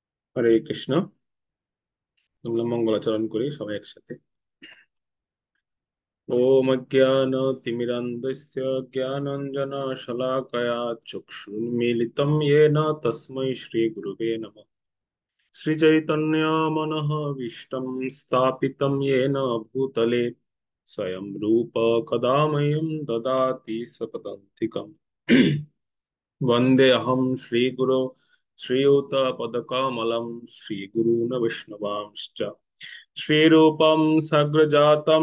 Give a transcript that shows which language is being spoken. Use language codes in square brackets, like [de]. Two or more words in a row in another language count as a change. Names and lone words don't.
[sa] হরে কৃষ্ণ। [bn] আমরা মঙ্গলাচরণ করি সবাই একসাথে। [sa] ওম অজ্ঞানতিমিরান্ধস্য জ্ঞানাঞ্জনশলাকয়া চক্ষুর্মিলিतं येन তস্मै শ্রীগুরুবে নমঃ। শ্রীচৈতন্যমনঃভীষ্টং স্থাপিतं येन भूतले स्वयं रूप कदा मह्यं ददाति सपदान्तिकम्। वन्देऽहं श्रीगुरो श्रीयुतपदकमलं श्रीगुरून् वैष्णवांश्च श्रीरूपं सग्रजातं